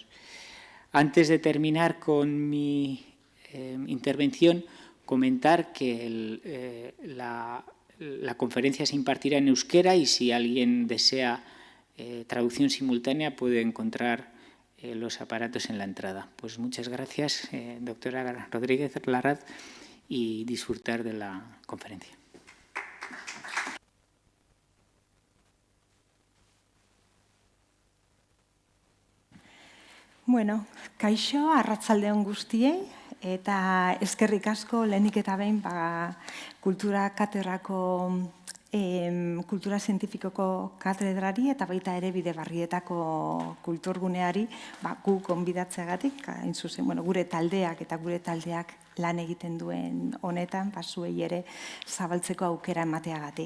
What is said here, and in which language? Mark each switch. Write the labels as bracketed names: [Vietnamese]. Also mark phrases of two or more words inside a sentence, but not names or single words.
[Spanish] Antes de terminar con mi intervención, comentar que la conferencia se impartirá en euskera y si alguien desea traducción simultánea puede encontrar los aparatos en la entrada. Pues muchas gracias, doctora Rodríguez Larrat, y disfrutar de la conferencia. [Basque] Bueno, kaixo, arratsalde on guztiei, eta eskerrik asko lehenik eta behin kultura katedrako kultura zientifikoko katedrari eta baita ere Bidebarrietako kulturguneari gu gonbidatzeagatik, hain zuzen, gure taldeak lan egiten duen honetan, zuei ere zabaltzeko aukera emateagatik.